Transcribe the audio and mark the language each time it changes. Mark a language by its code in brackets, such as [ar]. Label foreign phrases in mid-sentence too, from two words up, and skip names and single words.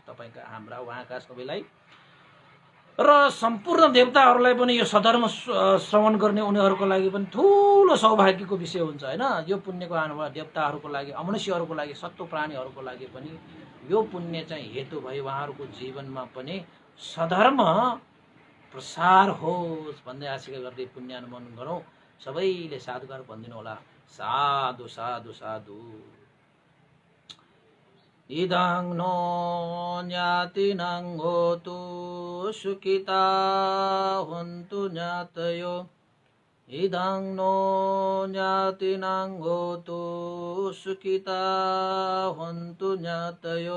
[ne] तपाईँका हाम्रा उहाँका सबैलाई र सम्पूर्ण देवताहरूलाई पनि यो सधर्म श्रवण गर्ने उनीहरूको लागि पनि ठुलो सौभाग्यको विषय हुन्छ हैन। यो पुण्यको अनुभव देवताहरूको लागि, अमनुष्यहरूको लागि, सत्व प्राणीहरूको लागि पनि यो पुण्य चाहिँ हेतु भई उहाँहरूको जीवनमा पनि सधर्म प्रसार होस् भन्ने आशिका गर्दै पुण्यानुमोदन गरौँ। सबैले साधुकार भनिदिनु होला। [pi] साधु साधु साधु। इदं नो ज्ञातिनं होतु सुखिता हन्तु ज्ञातयो। इदं नो ज्ञातिनं होतु सुखिता हन्तु ज्ञातयो।